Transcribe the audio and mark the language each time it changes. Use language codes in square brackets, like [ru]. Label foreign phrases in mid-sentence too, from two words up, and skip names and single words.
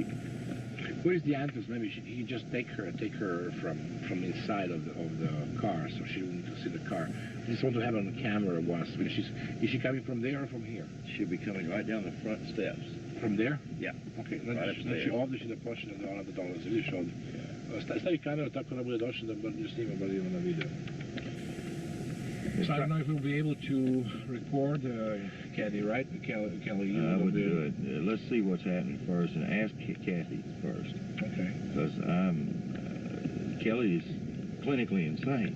[en] Where's the address? Maybe he just take her from inside of the car, so she wouldn't see the car. I just want to have her on the camera once. Is she coming from there or from here? She'll be coming right down the front steps. From there? Yeah. Okay, Right [sr] ovdje će da počne da ona da dolazi. Vidiš ovdje. Stavi kameru tako da bude došla da snima bar na video. [en] So I don't know if we'll be able to record Cathy, right? Kelly, I would do it. Let's see what's happening first and ask Cathy first. Okay. Because Kelly is clinically insane.